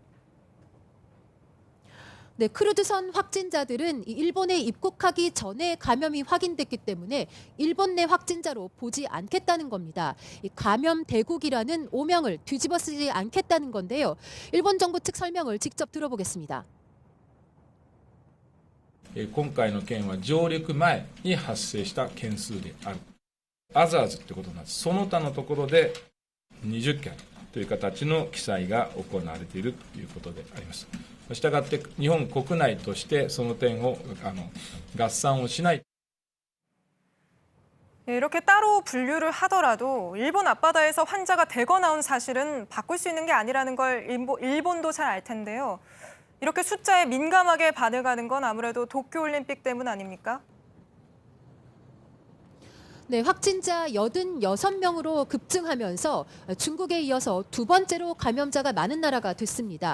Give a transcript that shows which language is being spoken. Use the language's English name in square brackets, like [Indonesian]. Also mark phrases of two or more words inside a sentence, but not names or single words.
[Korean] 네, 크루즈선 확진자들은 일본에 입국하기 전에 감염이 확인됐기 때문에 일본 내 확진자로 보지 않겠다는 겁니다. 이 감염 대국이라는 오명을 뒤집어 쓰지 않겠다는 건데요. 일본 정부 측 설명을 직접 들어보겠습니다. [Japanese] 今回の件は上陸前に発生した件数である。アザーズということになって、その他のところで20件という形の記載が行われているということであります。したがって日本国内としてその点を合算をしない。 [Korean] 이렇게 따로 분류를 하더라도 일본 앞바다에서 환자가 대거 나온 사실은 바꿀 수 있는 게 아니라는 걸 일본도 잘 알 텐데요. 이렇게 숫자에 민감하게 반응하는 건 아무래도 도쿄올림픽 때문 아닙니까? 네, 확진자 86명으로 급증하면서 중국에 이어서 두 번째로 감염자가 많은 나라가 됐습니다.